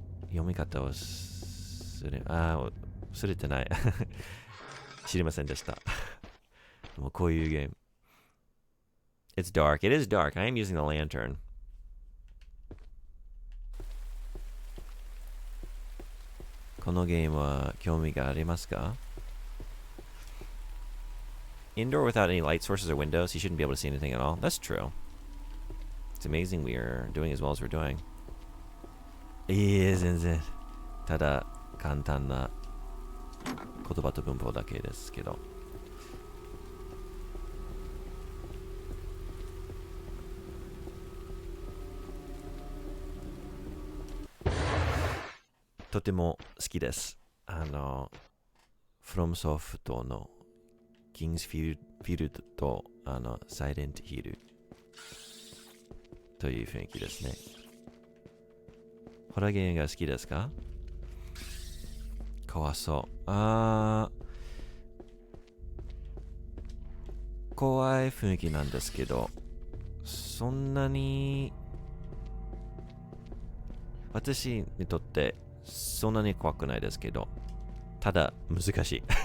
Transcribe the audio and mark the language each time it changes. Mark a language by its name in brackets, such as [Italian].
[Japanese] 読み方を忘れてない。知りませんでした。もうこういうゲーム。 [English] It's dark. It is dark. I am using the lantern. [Japanese] このゲームは興味がありますか? [English] Indoor without any light sources or windows, you shouldn't be able to see anything at all. That's true. It's amazing we are doing as well as we're doing. [Japanese] いえ、全然。ただ、簡単な言葉と文法だけですけど。とても好きです。 From Soft の King's Field とSilent Hill という雰囲気ですね。ホラーゲームが好きですか？怖そう。怖い雰囲気なんですけど、そんなに私にとってそんなに怖くないですけど、ただ難しい。